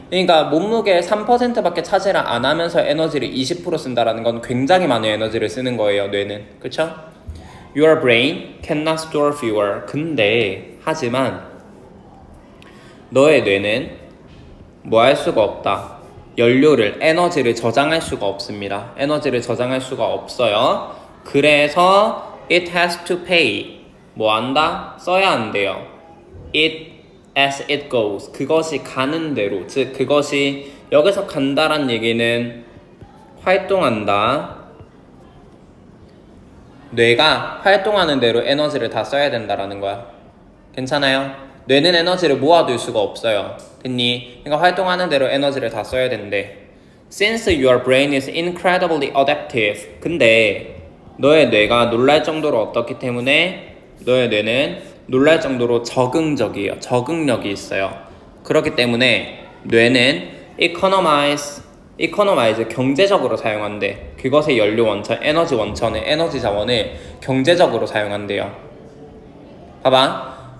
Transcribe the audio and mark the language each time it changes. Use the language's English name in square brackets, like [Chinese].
[Korean] 그러니까 몸무게의 3%밖에 차지를 안 하면서 에너지를 20% 쓴다라는 건 굉장히 많은 에너지를 쓰는 거예요, 뇌는. 그쵸? [English] Your brain cannot store fuel. [Korean] 하지만 너의 뇌는 뭐 할 수가 없다. 에너지를 저장할 수가 없습니다. 에너지를 저장할 수가 없어요. 그래서 [English] it has to pay. [Korean] 뭐 한다? 써야 한대요. [English] It as it goes. [Korean] 그것이 가는 대로. 즉 그것이 여기서 간다란 얘기는 활동한다. 뇌가 활동하는 대로 에너지를 다 써야 된다라는 거야. 괜찮아요? 뇌는 에너지를 모아둘 수가 없어요. 됐니? 그러니까 활동하는 대로 에너지를 다 써야 된대. [English] Since your brain is incredibly adaptive. [Korean] 근데 너의 뇌가 놀랄 정도로 어떻기 때문에 너의 뇌는 놀랄 정도로 적응적이에요. 적응력이 있어요. 그렇기 때문에 뇌는 economize 경제적으로 사용한대. 그것의 연료 원천, 에너지 원천을, 에너지 자원을 경제적으로 사용한대요. 봐봐.